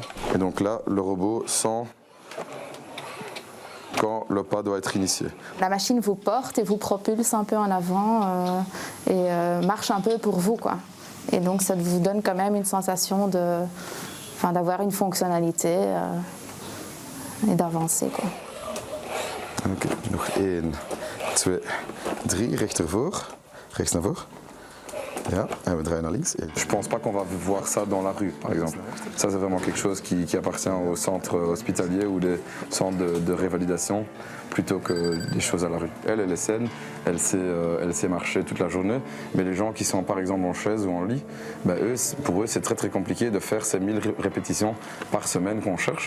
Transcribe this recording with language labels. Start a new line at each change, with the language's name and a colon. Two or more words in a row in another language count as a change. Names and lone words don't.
French: Et donc là, le robot sent quand le pas doit être initié. La machine vous porte et vous propulse un peu en avant et marche un peu pour vous, quoi. Et donc ça vous donne quand même une sensation d'avoir une fonctionnalité et d'avancer, quoi.
Dutch: Oké, nog 1, 2, 3, rechts naar voor. Ja, en we draaien naar links.
French: Je pense pas qu'on va voir ça dans la rue, par exemple. Ça, c'est vraiment quelque chose qui appartient aux centres hospitaliers ou des centres de révalidation, plutôt que des choses à la rue. Elle est saine, elle sait marcher toute la journée, mais les gens qui sont par exemple en chaise ou en lit, pour eux, c'est très très compliqué de faire ces 1000 répétitions par semaine qu'on cherche.